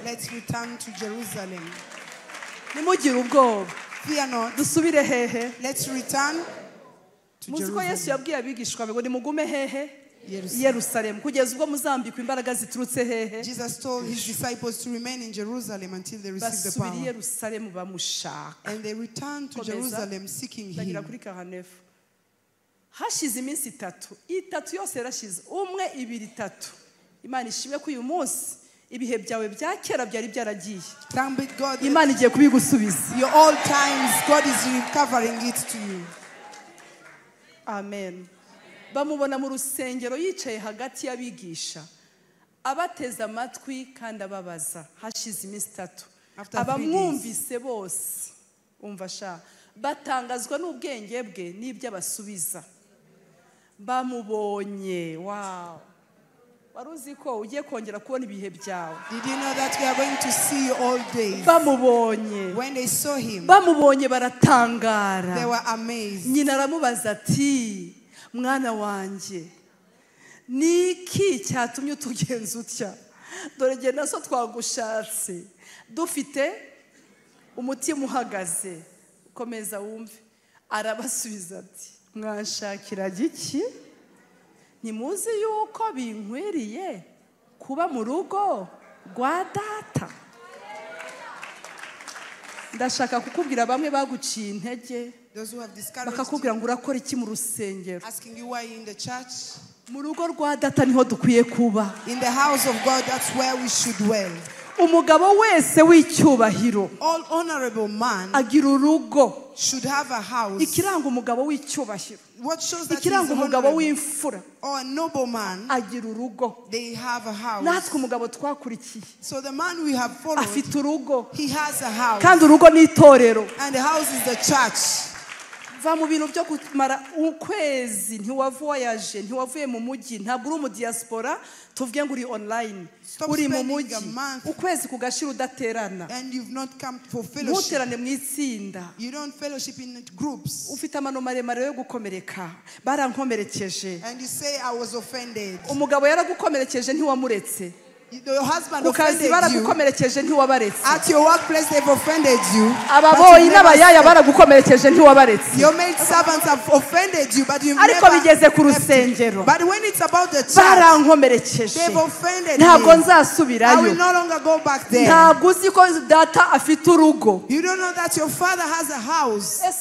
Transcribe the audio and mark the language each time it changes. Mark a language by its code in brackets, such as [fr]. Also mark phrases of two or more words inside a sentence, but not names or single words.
[en] Let's return to Jerusalem. [rw] Nimugire ubwoba. [en] Fear not. [rw] Dusubire hehe. [en] Let's return to Jerusalem. [rw] Muziko Yesu yabwiye abigishwa ngo nimugume hehe Yerusalemu kugeza ubwo muzambikwa imbaraga ziturutse hehe. [en] Jesus told his disciples to remain in Jerusalem until they receive the power. [rw] Basubira i Yerusalemu bamushaka. [en] And they returned to Jerusalem seeking him. [rw] Bagira kuri 49. Hashize iminsi itatu yose yarashize umwe ibiri itatu. Imana ishimwe ko uyu munsi ibihe byawe bya kera byari byaragiye. Imana igiye kubigusubiza. [en] Your old times, God is recovering it to you. Amen. [rw] Bamubona mu rusengero yicaye hagati y'abigisha abateza amatwi kandi ababaza. Hashize iminsi 3. Abamwumvise bose umva sha batangazwa n'ubwenge bwe n'ibyo abasubiza. Bamubonye. Wow. Waruzi ko ugiye kongera kubona ibihe byawe. [en] Did you know that we are going to see you all days? [rw] Bamubonye. [en] When they saw him, [rw] bamubonye baratangara. [en] They were amazed. [rw] Nyina aramubaza ati mwana wanje niki cyatumye utugenza utya dore nge naso twagushatse dufite umutima uhagaze komeza wumve. Arabasubiza ati mwanshakira giki ntimuzi yuko binkwiriye kuba mu rugo rwa data. Ndashaka kukubwira bamwe baguciye intege bakakubwira ngo urakora iki mu rusengero. Mu rugo rwa data niho dukwiye kuba. [en] In the house of God, that's where we should dwell. [rw] Umugabo wese w'icyubahiro [en] all honorable man [rw] agira urugo [en] should have a house. [rw] Ikiranga umugabo w'icyubahiro [en] what shows that [rw] ikiranga umugabo w'imfura [en] or a noble man [rw] agira urugo. [en] They have a house. [rw] Natwe umugabo twakurikiye [en] so the man we have followed [rw] afite urugo. [en] He has a house. [rw] Kandi urugo ni itorero. [en] And the house is the church. [rw] Va mu bintu byo kumara ukwezi ntiwavoyaje ntiwavuye mu mujyi ntabwo uri mu diaspora tuvuge ngo uri online uri mu mujyi ukwezi kugashira udaterana [en] and you've not come for fellowship. [rw] Muterane mu itsinda. [en] You don't fellowship in groups. [rw] Ufite amano maremare yo gukomereka barankomerekeje. [en] And you say I was offended. [rw] Umugabo yaragukomerekeje ntiwamuretse. [en] Your husband offended you. At your workplace they've offended you. Your maid servants have offended you, but you've never left it. But when it's about the church, they've offended me. I will no longer go back there. You don't know that your father has a house.